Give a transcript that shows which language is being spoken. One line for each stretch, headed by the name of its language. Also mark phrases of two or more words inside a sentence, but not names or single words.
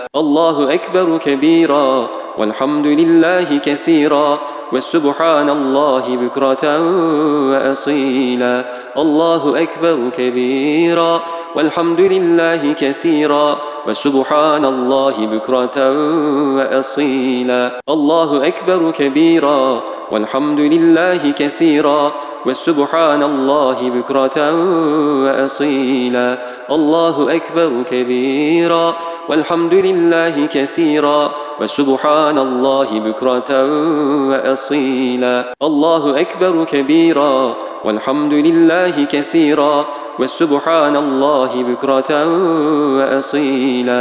Arabic: الله أكبر كبيرا والحمد لله كثيرا وسبحان الله بكرة وأصيلا. الله أكبر كبيرا والحمد لله كثيرا وسبحان الله بكرة وأصيلا. الله أكبر كبيرا والحمد لله كثيرا وسبحان الله بكرة وأصيلا. الله أكبر كبيرا والحمد لله كثيرا وسبحان الله بكرة وأصيلا. الله أكبر كبيرا والحمد لله كثيرا وسبحان الله بكرة وأصيلا.